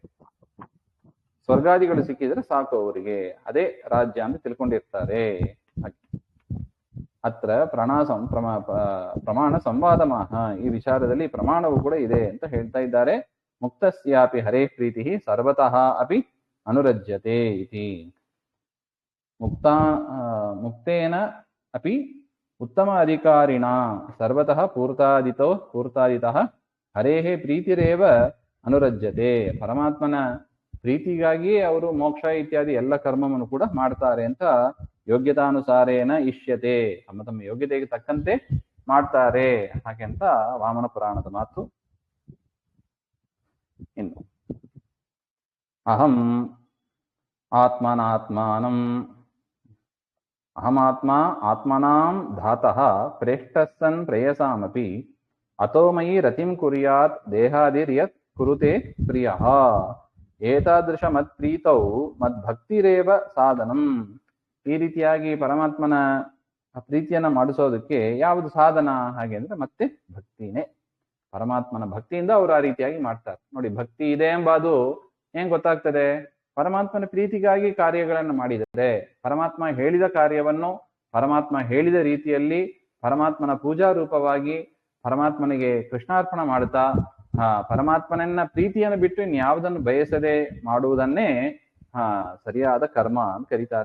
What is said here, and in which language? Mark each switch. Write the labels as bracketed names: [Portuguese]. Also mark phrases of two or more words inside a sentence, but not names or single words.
[Kannada] ಸ್ವರ್ಗಾದಿಗಳು ಸಿಕ್ಕಿದ್ರೆ ಸಾಕು ಅವರಿಗೆ, ಅದೇ ರಾಜ್ಯ ಅಂತ ತಿಳ್ಕೊಂಡಿರ್ತಾರೆ. [Sanskrit] ಅತ್ರ ಪ್ರಮಾಣ ಸಂವಾದಮಾಹ, [Kannada] ಈ ವಿಚಾರದಲ್ಲಿ ಪ್ರಮಾಣವು ಕೂಡ ಇದೆ ಅಂತ ಹೇಳ್ತಾ ಇದ್ದಾರೆ. [Sanskrit] ಮುಕ್ತಸ್ಯಾಪಿ ಹರೇ ಪ್ರೀತಿ ಸರ್ವತಃ ಅಪಿ ಅನುರಜ್ಯತೆ ಇತಿ. ಮುಕ್ತೇನ ಅಪಿ ಉತ್ತಮ ಅಧಿಕಾರಿಣ ಸರ್ವತಃ ಪೂರ್ತಾದಿತಃ ಹರೇಃ ಪ್ರೀತಿರೇವ ಅನುರಜ್ಯತೆ. [Kannada] ಪರಮಾತ್ಮನ ಪ್ರೀತಿಗಾಗಿಯೇ ಅವರು ಮೋಕ್ಷ ಇತ್ಯಾದಿ ಎಲ್ಲ ಕರ್ಮವನ್ನು ಕೂಡ ಮಾಡ್ತಾರೆ ಅಂತ [Sanskrit] ಯೋಗ್ಯತಾನುಸಾರೇನ ಇಷ್ಯತೆ, [Kannada] ತಮ್ಮ ತಮ್ಮ ಯೋಗ್ಯತೆಗೆ ತಕ್ಕಂತೆ ಮಾಡ್ತಾರೆ ಹಾಗೆ ಅಂತ ವಾಮನ ಪುರಾಣದ ಮಾತು. [Sanskrit] ಇನ್ನು ಅಹಂ ಆತ್ಮನಾಂ ಧಾತಃ ಪ್ರೇಷ್ಠಸ್ಸನ್ ಪ್ರೇಯಸಾಮಪಿ ಅತೋ ಮಯಿ ರತಿಂ ಕುರ್ಯಾತ್ ದೇಹಾದಿರ್ಯತ್ ಕುರುತೆ ಪ್ರಿಯಃ ಏತಾದೃಶ ಮತ್ಪ್ರೀತೌ ಮದ್ಭಕ್ತಿರೇವ ಸಾಧನಂ. [Kannada] ಈ ರೀತಿಯಾಗಿ ಪರಮಾತ್ಮನ ಪ್ರೀತಿಯನ್ನ ಮಾಡಿಸೋದಕ್ಕೆ ಯಾವುದು ಸಾಧನ ಹಾಗೆ ಅಂದ್ರೆ ಮತ್ತೆ ಭಕ್ತಿನೇ. ಪರಮಾತ್ಮನ ಭಕ್ತಿಯಿಂದ ಅವರು ಆ ರೀತಿಯಾಗಿ ಮಾಡ್ತಾರೆ. ನೋಡಿ, ಭಕ್ತಿ ಇದೆ ಎಂಬುದು ಏನ್ ಗೊತ್ತಾಗ್ತದೆ? ಪರಮಾತ್ಮನ ಪ್ರೀತಿಗಾಗಿ ಕಾರ್ಯಗಳನ್ನು ಮಾಡಿದರೆ, ಪರಮಾತ್ಮ ಹೇಳಿದ ಕಾರ್ಯವನ್ನು ಪರಮಾತ್ಮ ಹೇಳಿದ ರೀತಿಯಲ್ಲಿ ಪರಮಾತ್ಮನ ಪೂಜಾ ರೂಪವಾಗಿ ಪರಮಾತ್ಮನಿಗೆ ಕೃಷ್ಣಾರ್ಪಣ ಮಾಡುತ್ತಾ ಪರಮಾತ್ಮನನ್ನ ಪ್ರೀತಿಯನ್ನು ಬಿಟ್ಟು ಇನ್ಯಾವುದನ್ನು ಬಯಸದೆ ಮಾಡುವುದನ್ನೇ ಸರಿಯಾದ ಕರ್ಮ ಅಂತ ಕರೀತಾರೆ.